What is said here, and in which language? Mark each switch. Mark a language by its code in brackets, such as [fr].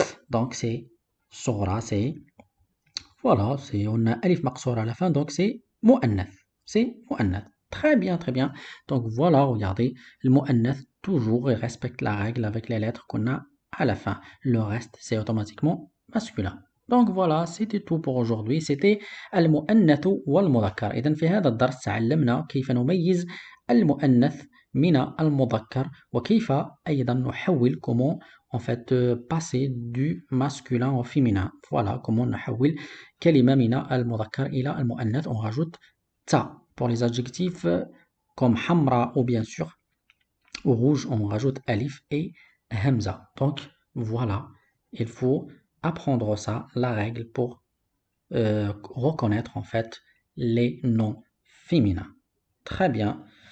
[fr] Donc c'est sughra, c'est voilà, on a alif maqsour à la fin, donc c'est mu'annath. C'est mu'annath. Très bien, très bien. Donc voilà, regardez, le mu'annath toujours il respecte la règle avec les lettres qu'on a à la fin. Le reste, c'est automatiquement masculin. Donc voilà, c'était tout pour aujourd'hui. [ar] C'était المؤنث والمذكر. إذن في هذا الدرس تعلمنا كيف نميز المؤنث من المذكر وكيف أيضا نحول [fr] comment en fait passer du masculin au féminin. Voilà comment [ar] نحول كلمة من المذكر إلى المؤنث. [fr] On rajoute ta pour les adjectifs comme hamra ou bien sûr au rouge on rajoute alif et hamza. Donc voilà, il faut apprendre ça, la règle pour reconnaître en fait les noms féminins. Très bien.